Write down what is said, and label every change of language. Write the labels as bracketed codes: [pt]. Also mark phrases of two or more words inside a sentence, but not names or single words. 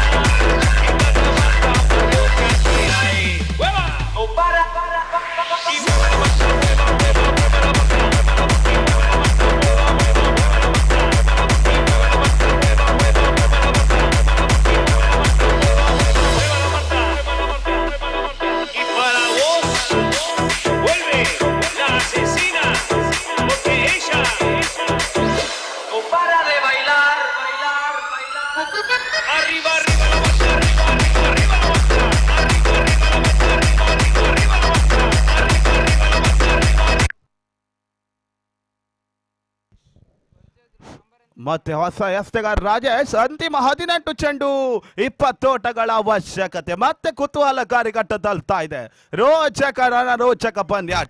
[es] para, no para, y mueve la marcha, y para vos vuelve la asesina, porque ella no para de bailar, bailar, bailar. Arriba, arriba la marcha, arriba, arriba, arriba la marcha, arriba, arriba la marcha, arriba, arriba, arriba la marcha, arriba, arriba la marcha, arriba. [kn] ಮತ್ತೆ ಹೊಸ ಎಸ್ತೆಗಾರ ರಾಜೇಶ್ ಅಂತಿಮ 18 ಚೆಂಡು 20 ಓಟಗಳ ಅವಶ್ಯಕತೆ. ಮತ್ತೆ ಕುತೂಹಲಕಾರಿ ಘಟ್ಟ ತಲುಪ್ತಾ ಇದೆ. ರೋಚಕ ಪಂದ್ಯಾಟ.